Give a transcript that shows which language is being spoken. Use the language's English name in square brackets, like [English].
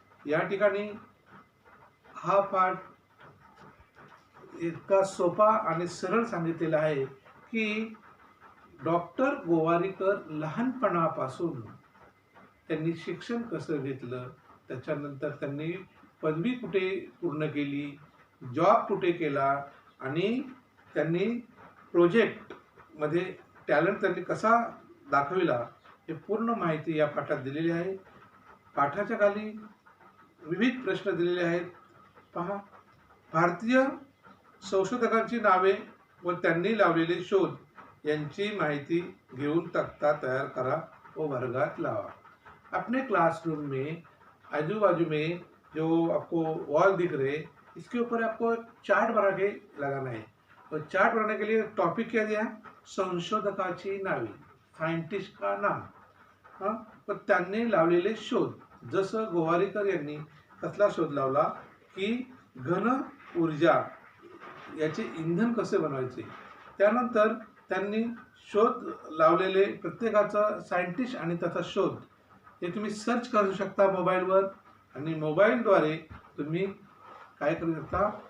[Marathi] या ठिकाणी हा पाठ इतका सोपा आणि सरळ सांगितलेला आहे की डॉक्टर गोवारीकर लहानपणापासून त्यांनी शिक्षण कसं घेतलं, त्याच्यानंतर त्यांनी पदवी कुठे पूर्ण केली, जॉब कुठे केला आणि त्यांनी प्रोजेक्टमध्ये टॅलेंट त्यांनी कसा दाखविला, हे पूर्ण माहिती या पाठात दिलेली आहे. पाठाच्या खाली विविध प्रश्न दिलेले आहेत. पहा, भारतीय संशोधकांची नावे व त्यांनी लावलेले शोध यांची माहिती घेऊन तक्ता तैयार करा वो वर्गात लावा. [Hindi] अपने क्लासरूम में आजू बाजू में जो आपको वॉल दिख रहे, इसके ऊपर आपको चार्ट बना के लगाना है. और चार्ट बनाने के लिए टॉपिक क्या दिया? [Marathi] संशोधकाची नावे, [Hindi] सायंटिस्ट का नाम. [Marathi] हां, पण त्यांनी लावलेले शोध, जसं गोवारीकर यांनी कसला शोध लावला की घन ऊर्जा याचे इंधन कसे बनवायचे. त्यानंतर त्यांनी शोध लावलेले प्रत्येकाचा सायंटिस्ट आणि त्याचा शोध हे तुम्ही सर्च करू शकता मोबाईलवर, आणि मोबाईलद्वारे तुम्ही काय करू शकता?